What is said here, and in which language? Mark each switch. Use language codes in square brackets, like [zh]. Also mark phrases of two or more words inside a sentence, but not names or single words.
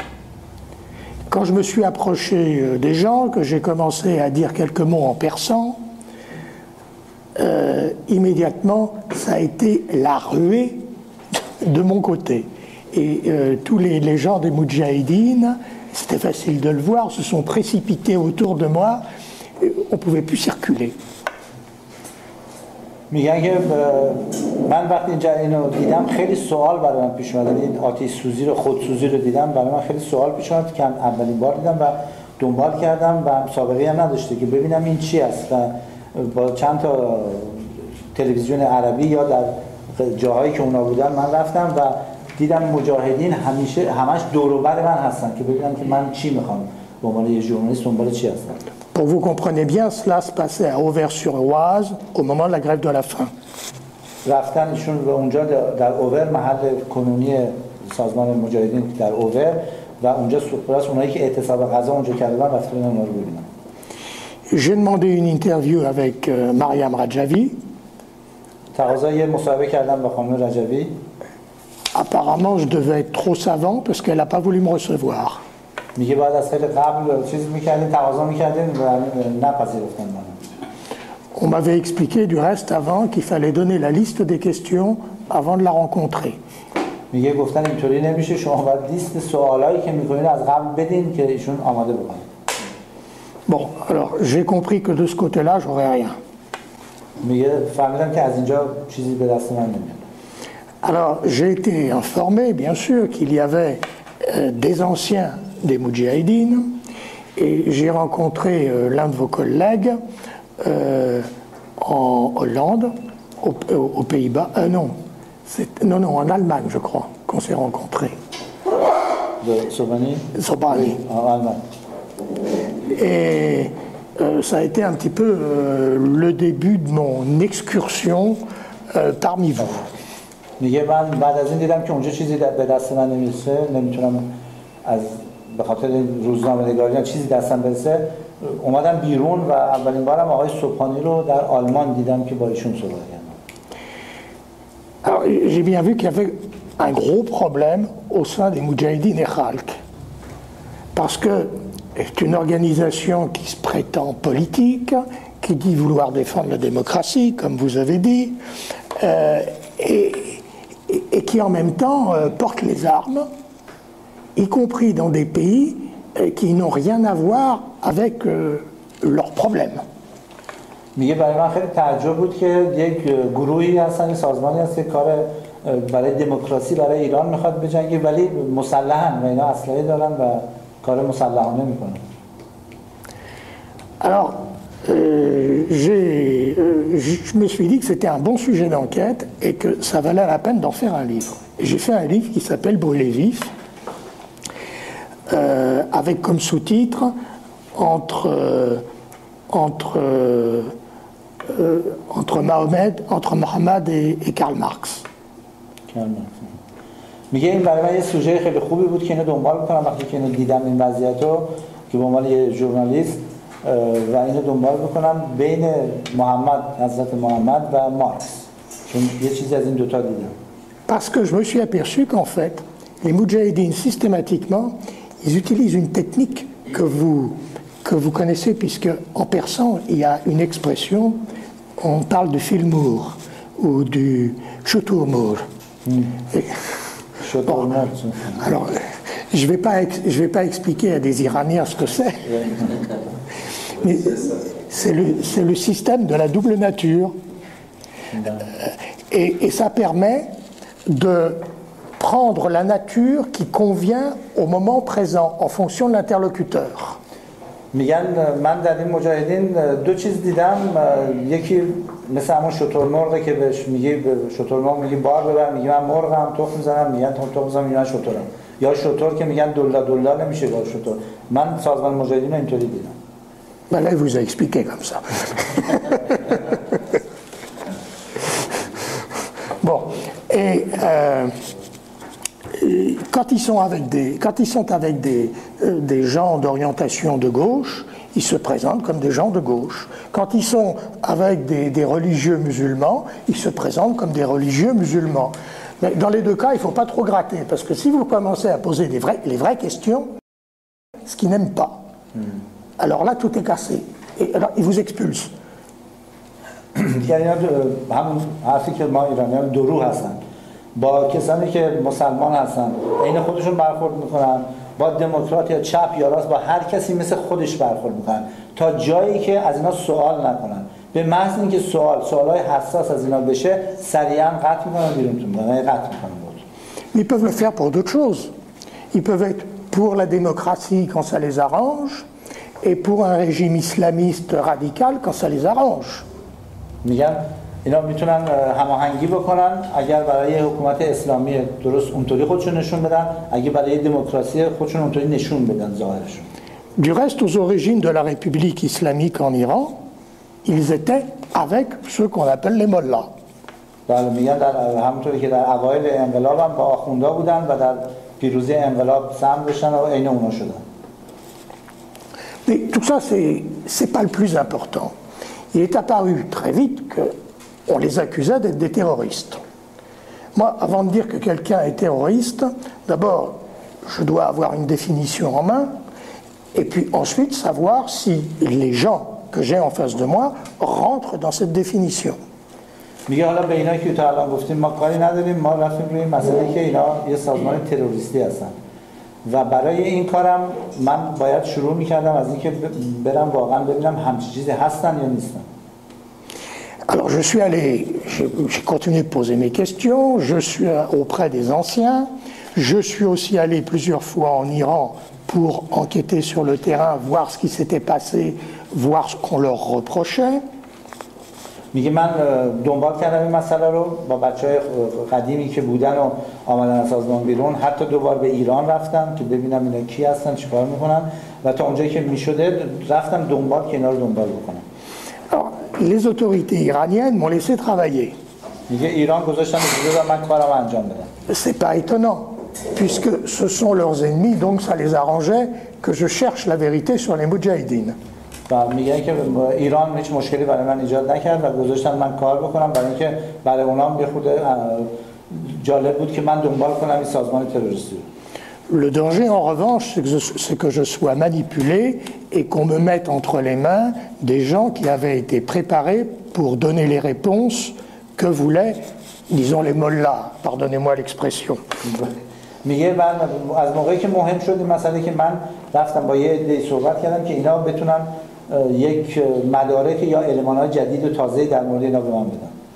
[fr] Quand je me suis approché des gens, que j'ai commencé à dire quelques mots en persan, immédiatement, ça a été la ruée de mon côté. et tous les gens des Moudjahidines, c'était facile de le voir, se sont précipités autour de moi, on ne pouvait plus circuler. [fa] میگن که من وقتی اینجا اینو دیدم خیلی سوال برای من پیش اومد، این آتش سوزی رو خودسوزی رو دیدم، برای من خیلی سوال پیش اومد که اولین بار دیدم و دنبال کردم و سابقه هم نداشته که ببینم این چی است و با چند تا تلویزیون عربی یا در جاهایی که اونا بودن من رفتم و دیدم مجاهدین همش دور و بر من هستن که ببینم که من چی میخوام به عنوان یه ژورنالیست دنبال چی هستم. [fr] Pour vous comprenez bien, cela se passait à Auvers-sur-Oise au moment de la grève de la faim. [fa] رفتن ایشون به اونجا در اوور محل کنونی سازمان مجاهدین در اوور و اونجا سوپراس اونایی که اعتصاب غذا اونجا کردن رفتن اونا رو ببینن. [fr] J'ai demandé une interview avec Mariam Rajavi. [fa] تقاضای یه مصاحبه کردم با خانم رجوی. [fr] Apparemment, je devais être trop savant parce qu'elle n'a pas voulu me recevoir. [fa] میگه بعد از خیلی قبل چیز میکردین تقاضا میکردین و نپذیرفتن منو. [fr] On m'avait expliqué du reste avant qu'il fallait donner la liste des questions avant de la rencontrer. [fa] میگه گفتن اینطوری نمیشه، شما باید لیست سوالایی که میکنین از قبل بدین که ایشون آماده بکنن. [fr] Bon, alors j'ai compris que de ce côté-là, j'aurais rien. [fa] میگه فهمیدم که از اینجا چیزی به دست من نمیاد. [fr] Alors j'ai été informé, bien sûr, qu'il y avait des anciens des Moudjahidines et j'ai rencontré l'un de vos collègues en Hollande, aux Pays-Bas, non, en Allemagne, je crois, qu'on s'est rencontrés. De Sobani? Sobani. En Allemagne. Et ça a été un petit peu le début de mon excursion parmi vous. [fa] میگه من بعد از این دیدم که اونجا چیزی به دست من نمیرسه، نمیتونم از به خاطر روزنامه‌نگاری چیزی دستم برسه، اومدم بیرون و اولین بارم آقای صبحانی رو در آلمان دیدم که با ایشون صحبت کردم. [fr] Alors j'ai bien vu qu'il y avait un gros problème au sein des Moudjahidines et Khalq. Parce que c'est une organisation qui se prétend politique, qui dit vouloir défendre la démocratie, comme vous avez dit, et qui en même temps porte les armes, y compris dans des pays qui n'ont rien à voir avec leurs problèmes. [fa] میگه برای من خیلی تعجب بود که یک گروهی هستن، سازمانی هست که کار برای دموکراسی برای ایران میخواد بجنگه ولی مسلحن و اینا اسلحه دارن و کار مسلحانه میکنن. [fr] Alors, je me suis dit que c'était un bon sujet d'enquête et que ça valait la peine d'en faire un livre. J'ai fait un livre qui s'appelle Brûler vif, avec comme sous-titre entre Mohammed et Karl Marx. [fa] میگه این برای من یه سوژه خیلی خوبی بود که اینو دنبال بکنم وقتی که اینو دیدم این وضعیت رو که به عنوان یه ژورنالیست و اینو دنبال بکنم بین محمد، حضرت محمد و مارکس، چون یه چیزی از این دوتا دیدم. [fr] Parce que je me suis aperçu qu'en fait, les Moudjahidines, systématiquement, ils utilisent une technique que vous connaissez, puisque en persan, il y a une expression, on parle de filmour ou du choutourmour. Bon, alors, je vais pas expliquer à des Iraniens ce que c'est, mais c'est le système de la double nature. Et ça permet de prendre la nature qui convient au moment présent en fonction de l'interlocuteur. [fa] میگن من در این مجاهدین دو چیز دیدم، یکی مثل همون شترمرغه که بهش میگه شترمرغ میگه بار ببر، میگه من مرغم تخم میزنم، میگن تخم میزنم، میگن شترم، یا شتر که میگن دلا نمیشه با شتر. من سازمان مجاهدین رو اینطوری دیدم. [fr] Ben là, il vous a expliqué comme ça. Bon, et quand ils sont avec des gens d'orientation de gauche, ils se présentent comme des gens de gauche. Quand ils sont avec des religieux musulmans, ils se présentent comme des religieux musulmans. Mais dans les deux cas, il ne faut pas trop gratter, parce que si vous commencez à poser les vraies questions, ce qu'ils n'aiment pas, alors là, tout est cassé. Et alors, ils vous expulsent. [fa] یعنی همون حرفی که ما ایرانیان دروغ هستن با کسانی که مسلمان هستن عین خودشون برخورد میکنن، با دموکرات یا چپ یا راست با هر کسی مثل خودش برخورد میکنن تا جایی که از اینا سوال نکنن. به محض اینکه سوالای حساس از اینا بشه سریعا قطع میکنن بیرونتون میکنن، قطع میکنن. [fr] Ils peuvent le faire pour d'autres choses. Ils peuvent être pour la démocratie quand ça les arrange et pour un régime islamiste radical quand ça les arrange. [fa] میگن اینا میتونن هماهنگی بکنن اگر برای حکومت اسلامی درست اونطوری خودشون نشون بدن، اگه برای دموکراسی خودشون اونطوری نشون بدن ظاهرشون. [fr] Du reste, aux origines de la République islamique en Iran, ils étaient avec ceux qu'on appelle les mollahs. [fa] بله میگن در همونطوری که در اوایل انقلاب هم با آخوندا بودن و در پیروزی انقلاب سهم داشتن و عین اونا شدن. [fr] Mais tout ça, c'est pas le plus important. Il est apparu très vite qu'on les accusait d'être des terroristes. Moi, avant de dire que quelqu'un est terroriste, d'abord, je dois avoir une définition en main, et puis ensuite savoir si les gens que j'ai en face de moi rentrent dans cette définition. [fa] میگه حالا به اینا که تا الان گفتیم ما کاری نداریم، ما رفتیم روی مسئله که اینا یه سازمان تروریستی هستن و برای این کارم من باید شروع میکردم از اینکه برم واقعا ببینم همچین چیزی هستن یا نیستن. [fr] Alors je suis allé, j'ai continué de poser mes questions, je suis auprès des anciens, je suis aussi allé plusieurs fois en Iran pour enquêter sur le terrain, voir ce qui s'était passé, voir ce qu'on leur reprochait. [fa] میگه من دنبال کردم این مسئله رو با بچهای قدیمی که بودن و آمدن از سازمان بیرون، حتی دوبار به ایران رفتم که ببینم اینا کی هستن چیکار میکنن و تا اونجایی که میشده رفتم دنبال که اینا رو دنبال بکنم. [fr] Alors, les autorités iraniennes m'ont laissé travailler. [fa] میگه ایران گذاشتن اجازه دادن من کارم انجام بدم. [fr] C'est pas étonnant puisque ce sont leurs ennemis, donc ça les arrangeait que je cherche la vérité sur les moudjahidines. [fa] و میگن که ایران هیچ مشکلی برای من ایجاد نکرد و گذاشتن من کار بکنم برای اینکه برای اونام یه خود جالب بود که من دنبال کنم این سازمان تروریستی. [fr] Le danger en revanche c'est que je sois manipulé et qu'on me mette entre les mains des gens qui avaient été préparés pour donner les réponses que voulaient, disons les mollahs, pardonnez-moi l'expression. [fa] میگه من از موقعی که مهم شد این مسئله که من رفتم با یه عده صحبت کردم که اینا بتونن یک مدارک یا المان‌های جدید و تازه در مورد اینا به من بدن.